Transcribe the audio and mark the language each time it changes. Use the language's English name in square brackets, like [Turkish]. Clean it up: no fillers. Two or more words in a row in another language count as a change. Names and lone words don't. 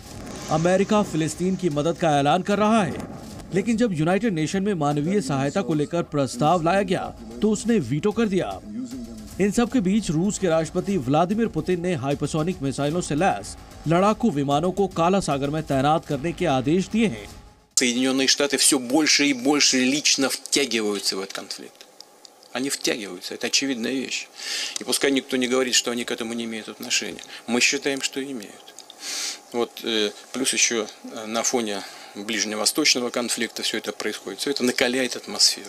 [Hindi] अमेरिका फिलिस्तीन की मदद का ऐलान कर रहा है, लेकिन जब यूनाइटेड नेशन में मानवीय सहायता को लेकर प्रस्ताव लाया गया तो उसने वीटो कर दिया। इन सब के बीच रूस के राष्ट्रपति व्लादिमीर पुतिन ने हाइपरसोनिक मिसाइलों से लैस लड़ाकू विमानों को काला सागर में तैनात करने के आदेश दिए हैं। [Russian] Соединенные Штаты все больше и больше лично втягиваются в этот конфликт. Они втягиваются, это очевидная вещь. И пускай никто не говорит, что они к этому не имеют отношения. Мы считаем, что имеют. Вот плюс еще на фоне ближневосточного конфликта все это происходит, все это накаляет атмосферу.